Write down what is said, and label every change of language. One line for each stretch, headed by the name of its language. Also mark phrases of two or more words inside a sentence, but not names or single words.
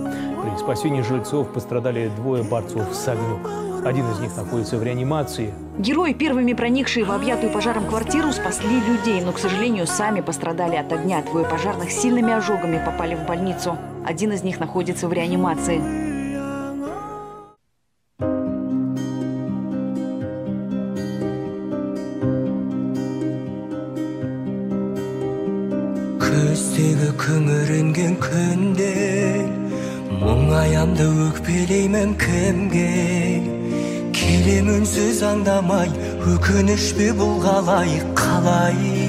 Russian: При спасении жильцов пострадали 2 борцов с огнем. Один из них находится в реанимации. Герои, первыми проникшие в объятую пожаром квартиру, спасли людей, но, к сожалению, сами пострадали от огня. 2 пожарных с сильными ожогами попали в больницу. Один из них находится в реанимации.
Kazakh: Көздегі күңіренген күнде мұңаямды өкпелеймін кімге келем үнсіз аңдамай өкініш пе бұл қалай